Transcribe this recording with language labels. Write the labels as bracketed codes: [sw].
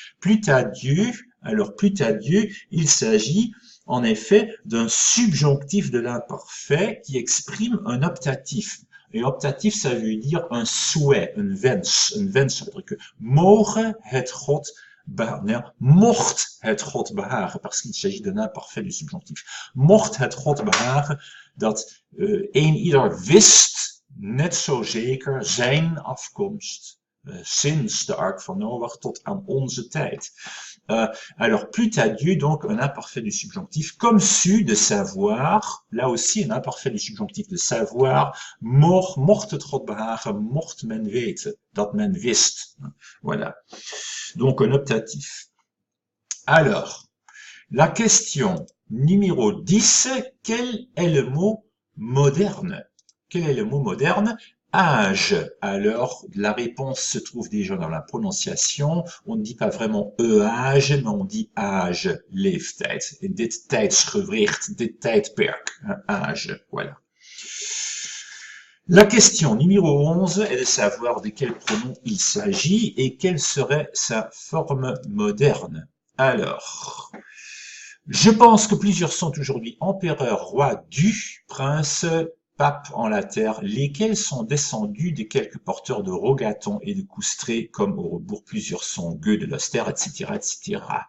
[fr] Plût à Dieu, alors plût à Dieu, il s'agit en effet d'un subjonctif de l'imparfait qui exprime un optatif. Et optatif, ça veut dire un souhait, un wens, ça veut dire que [nl] mogen het God behagen, [fr] mocht het God behagen, parce qu'il s'agit d'un imparfait du subjonctif. [nl] Mocht het God behagen, dat een ieder wist, net zo zeker, zijn afkomst, sinds de ark van Noach tot aan onze tijd. [fr] Alors, plût à Dieu, donc, un imparfait du subjonctif, comme su, de savoir, là aussi, un imparfait du subjonctif de savoir, [nl] mocht het God behagen, mocht men weten, dat men wist. [fr] Voilà. Donc, un optatif. Alors, la question numéro 10, quel est le mot moderne? Quel est le môt moderne? Âge. Alors, la réponse se trouve déjà dans la prononciation. On ne dit pas vraiment âge, mais on dit âge, leeftijd. [nl] In dit tijdsgewricht, dit tijdperk. [fr] Âge, voilà. La question numéro 11 est de savoir de quel pronom il s'agit et quelle serait sa forme moderne. Alors, je pense que plusieurs sont aujourd'hui empereurs, rois, du, princes, papes en la terre, lesquels sont descendus de quelques porteurs de rogatons et de coustrés, comme au rebours plusieurs sont gueux de l'Austère, etc., etc.